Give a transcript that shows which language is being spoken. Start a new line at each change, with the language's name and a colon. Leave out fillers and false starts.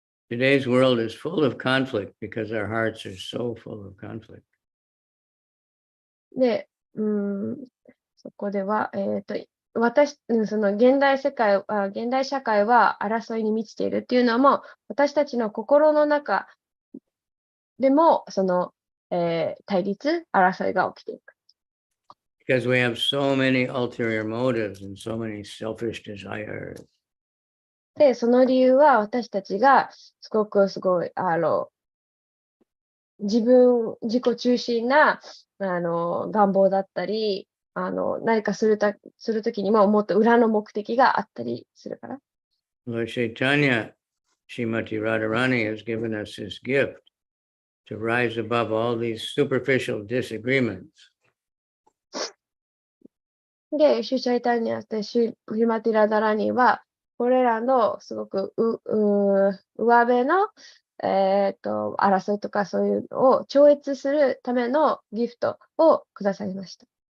English: Today's world is full of conflict because our hearts are so full of conflict.
Japanese: で、そこでは、現代社会は争いに満ちているっていうのも、私たちの心の中でも、対立、争いが起きていく。
English: Because we have so many ulterior motives and so many selfish desires.
Japanese: で、その理由は私たちがすごい、自己中心な、願望だったり、何かするときにももっと裏の目的があったりするから。
English: Lord Chaitanya, Srimati Radharani has given us this gift to rise above all these superficial disagreements.
Japanese: で、シュチャイタニアとシュマティラダラニは、これらのすごく上辺の、争いとかそういうのを超越するためのギフトをくださいました。